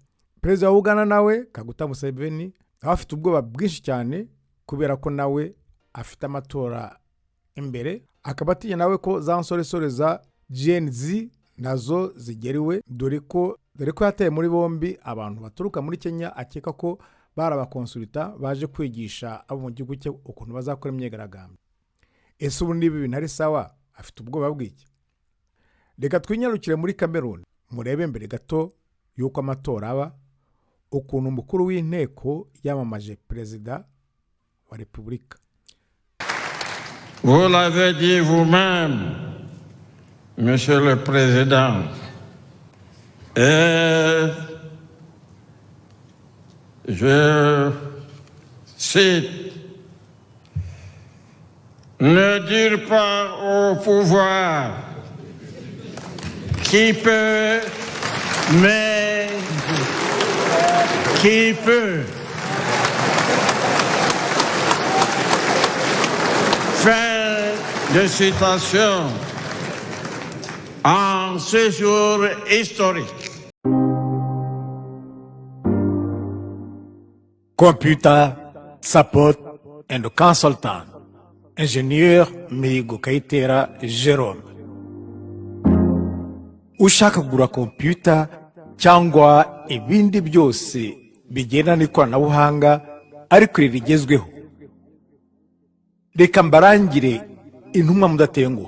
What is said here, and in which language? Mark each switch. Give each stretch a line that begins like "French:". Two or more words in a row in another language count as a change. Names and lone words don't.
Kinyarwanda: Perezida wa Uganda nawe Kaguta Museveni afite ubwoba bwinshi cyane kubera ko nawe afite amatora imbere, akabatinya nawe ko za nsoresore za Gen Z nazo zigeriwe, dore ko yateye muri bombi abantu baturuka muri Kenya akeka ko barabakonsulta baje kwigisha abo mu gihugu cye ukuntu bazakora imyigaragambyo. Ese ubu nibi bintu ari sawa? Afite ubwoba bw'iki? Reka twinyarukire muri Cameroon murebe mbere gato yuko amatora aba, ukuntu umukuru w'inteko yamamaje perezida wa Repubulika.
French: Vous l'avez dit vous-même, Monsieur le Président, et je cite, ne dire pas au pouvoir qui peut, mais qui peut. Fin de citation. En ce jour historique.
English: Computer support and consultant,
French: ingénieur Mihigo Kayitera Jerome.
Kinyarwanda: Ushaka kugura computer cyangwa ibindi byose bigenda n'ikoranabuhanga ariko iri rigezweho. Reka mbarangire intumwa mudatenguha.